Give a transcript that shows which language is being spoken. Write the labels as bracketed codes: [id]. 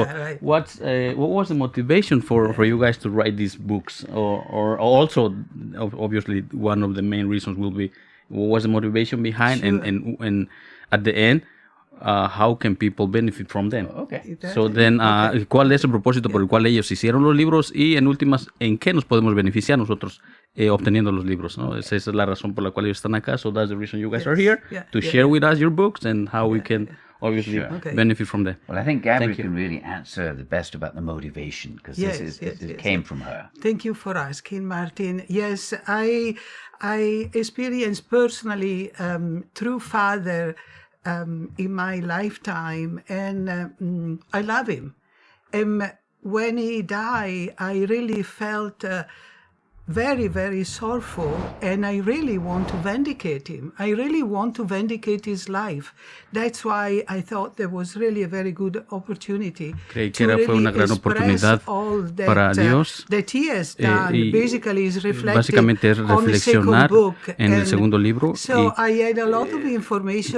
[en] So, what was the motivation for you guys to write these books? Or also, obviously, one of the main reasons will be what was the motivation behind, and at the end, how can people benefit from them? Okay. [es] So then, ¿cuál es el propósito por el cual ellos hicieron los libros? Y en últimas, ¿en qué nos podemos beneficiar nosotros obteniendo los libros? ¿No? Esa es la razón por la cual ellos están acá. [en] So that's the reason you guys are here, to share with us your books and how we can obviously benefit from them. Well, I think Gabrielle can really answer the best about the motivation, because this came from her. Thank you for asking, Martin. Yes, I experienced personally through Father in my lifetime, and I love him. And when he died, I really felt very, very sorrowful, and I really want to vindicate him. I really want to vindicate his life. That's why I thought there was really a very good opportunity [es] Creí que fue una gran oportunidad para Dios, y básicamente es reflexionar en el segundo libro. [en] So I had a lot of information.